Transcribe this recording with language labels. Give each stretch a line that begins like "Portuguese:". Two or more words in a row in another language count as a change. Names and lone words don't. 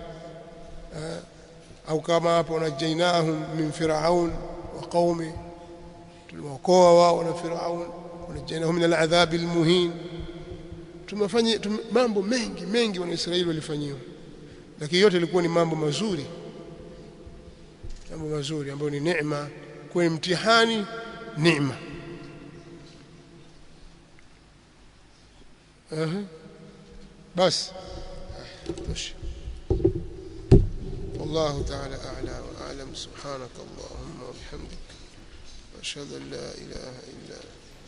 Swahili: Au kama hapo,
Arabic: نجيناهم من فرعون وقومه,
Swahili: tuliwaokoa wao na Firaun,
Arabic: ونجيناهم من العذاب المهين.
Swahili: Tumefanya mambo mengi wana Israeli walifanyiwa, lakini yote ilikuwa ni mambo mazuri, ambayo ni neema, kwa mtihani neema.
Arabic: بس والله تعالى أعلى وأعلم. سبحانك اللهم وبحمدك، أشهد أن لا إله إلا أنت.